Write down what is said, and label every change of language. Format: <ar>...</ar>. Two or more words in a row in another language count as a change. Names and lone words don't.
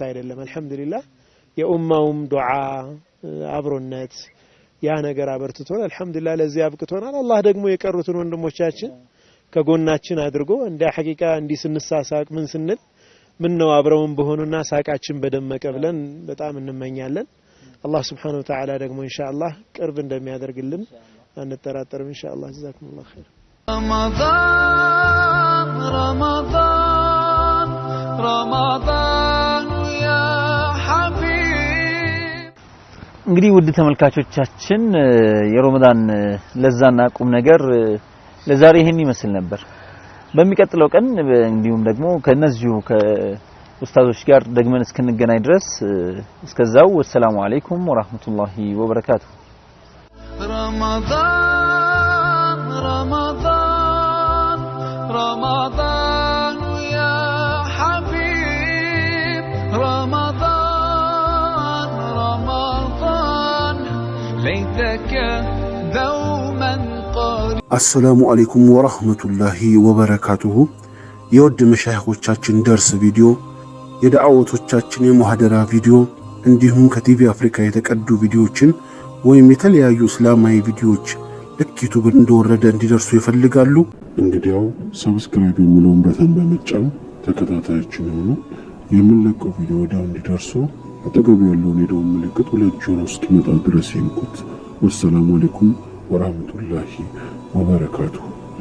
<am>አይደለም አልহামዱሊላህ የኡማውም ዱዓ አብሮነት ያ ነገር አበርትቶናል አልহামዱሊላህ ለዚህ አብቅቶናል አላህ ደግሞ የቀሩትን ወንድሞቻችን ከጎናችን አድርጎ እንደ ሐቂቃ እንዲስንሳሳቅ ምን ስንል ምን ነው አብረውን በሆኑና ሳቃችን በደመቀ ብለን በጣም እንመኛለን አላህ</am> <ar>سبحانه وتعالى</ar> <am>ደግሞ ኢንሻአላህ ቅርብ እንደሚያደርግልን አንተራጠርም ኢንሻአላህ</am> <ar>جزاكم الله خير رمضان رمضان يا حبيب</ar> <am>እንግዲህ ውድ ተመልካቾቻችን የረመዳን ለዛና ቁም ነገር ለዛሬ ይሄን ይመስል ነበር በሚቀጥለው ቀን እንዲሁም ደግሞ ከነዚሁ ከኡስታዞች ጋር ደግመን እስክንገናኝ ድረስ እስከዛው</am> <ar>والسلام عليكم ورحمة الله وبركاته رمضان رمضان رمضان يا حبيب رمضان رمضان ليتك دوما السلام عليكم ورحمة الله وبركاته يود مشايخوቻችን درس فيديو</ar> <am>የዳዓወቶቻችን የሙሐደራ ቪዲዮ እንዲሁም ከቲቪ አፍሪካ የተቀዱ ቪዲዮዎችን ወይም የተለያዩ እስላማዊ ቪዲዮዎች ልክ ዩቲዩብ እንደወረደ እንዲደርሱ ይፈልጋሉ እንግዲያው ሰብስክራይብ የሚለውን በተን በመጫን ተከታታዮችን ሆኑ የምንለቀው ቪዲዮ ወዲያው እንዲደርሱ አጠገቡ ያለውን የደወል ምልክት ሁለት ጆሮ እስኪመጣ ድረስ ይንኩት</am> <ar>والسلام عليكم ورحمة الله وبركاته</ar>